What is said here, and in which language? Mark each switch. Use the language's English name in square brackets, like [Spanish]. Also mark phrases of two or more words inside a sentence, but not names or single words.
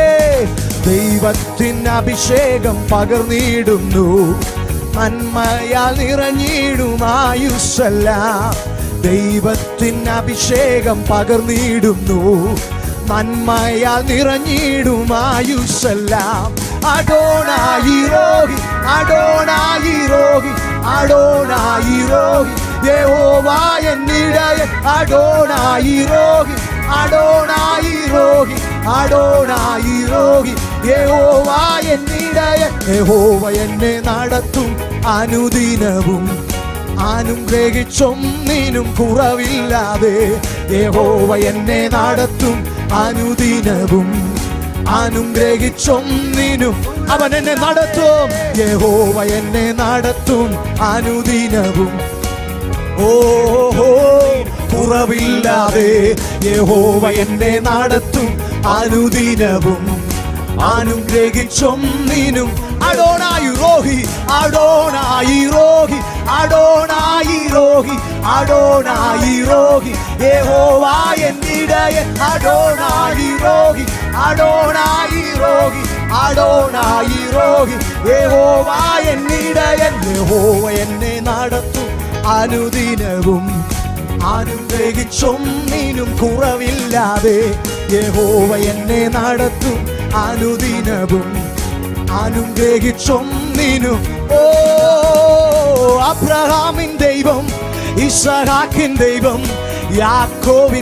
[Malayalam] ദൈവത്തിന് അഭിഷേകം പകർന്നിടുന്നു, നന്മയാൽ നിറഞ്ഞിടും ആയുസ്സെല്ലാം. ദൈവത്തിന് അഭിഷേകം പകർന്നിടുന്നു, നന്മയാൽ നിറഞ്ഞിടും ആയുസ്സെല്ലാം. [Hebrew] אדוני רועי, אדוני רועי, אדוני רועי, יהוה [Malayalam] എന്നിടയൻ [Hebrew] אדוני רועי, אדוני רועי, אדוני רועי, יהוה [Malayalam] എന്നിടയൻ യഹോവ എന്നെ നടത്തും അനുദിനവും അനുഗ്രഹിച്ചൊന്നിനും കുറവില്ലാതെ യഹോവ എന്നെ നടത്തും അനുദിനവും അനുഗ്രഹിച്ചൊന്നിനും അവൻ എന്നെ നടത്തും യഹോവ എന്നെ നടത്തും അനുദിനവും ഓഹോ കുറവില്ലാതെ യഹോവ എന്നെ നടത്തും അനുദിനവും അനുഗ്രഹിച്ചൊന്നിനും [Hebrew] אדוני רועי, אדוני רועי, אדוני רועי, אדוני רועי, אדוני רועי, יהוה എന്നിടയൻ אדוני רועי, אדוני רועי, אדוני רועי, יהוה [Malayalam] എന്നിടയൻ യഹോവ എന്നെ നടത്തും അനുദിനവും അനുഗ്രഹിച്ചൊന്നിനും കുറവില്ലാതെ യഹോവ എന്നെ നടത്തും അനുദിനവും അനുഗ്രഹിച്ചൊന്നിനും ഓ അബ്രഹാമിൻ ദൈവം ഇസ്ഹാക്കിൻ ദൈവം യാക്കോബിൻ